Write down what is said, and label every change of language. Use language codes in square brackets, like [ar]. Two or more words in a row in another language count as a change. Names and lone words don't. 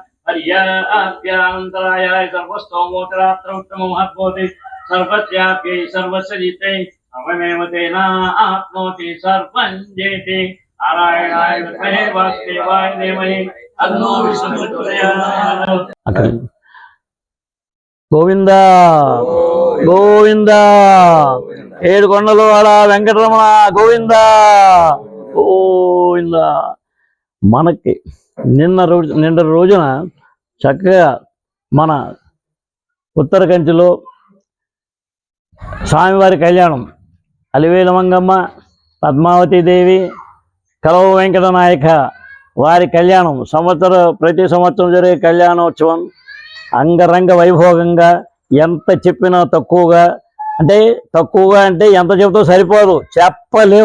[sa] हर्याप्यानन्तरायाय सर्वस्तोमोत्तरात्रोत्तममहद्भवति सर्वस्याप्यै सर्वस्य जिते सर्वमेव तेनाप्नोति सर्वं जयते नारायणाय विद्महे वासुदेवाय धीमहि तन्नो विष्णुः प्रचोदयात् [te] గోవింద గోవింద ఏడుకొండలవాడ వెంకటరమణ గోవింద గోవింద. మనకి నిన్న రోజున చక్కగా మన ఉత్తర కంచిలో స్వామివారి కళ్యాణం, అలివేలు మంగమ్మ, పద్మావతీదేవి, కలవ వెంకట నాయక వారి కళ్యాణం ప్రతి సంవత్సరం జరిగే కళ్యాణోత్సవం అంగరంగ వైభోగంగా, ఎంత చెప్పినా తక్కువగా అంటే ఎంత చెబుతా సరిపోదు, చెప్పలేం.